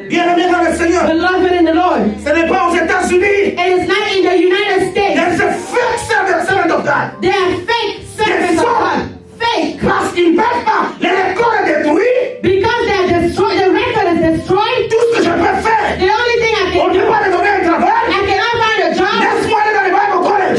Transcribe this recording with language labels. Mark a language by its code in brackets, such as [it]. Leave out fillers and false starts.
[fr] Bien-aimé dans le Seigneur. [en] Beloved in the Lord. [fr] Ce n'est pas aux États-Unis. [en] It is not in the United States. There's a fake servant of God. They are fake servants of God. Fake. [fr] Parce qu'ils ne peuvent pas. Les records est détruit. [en] Because they are destroyed. The record is destroyed. [fr] Tout ce que je peux faire. [en] The only thing I [fr] On [en] can [fr] ne [en] do. [fr] peut pas me donner un travail. [en] I cannot find a job. [fr] Laisse-moi aller dans les Bible college.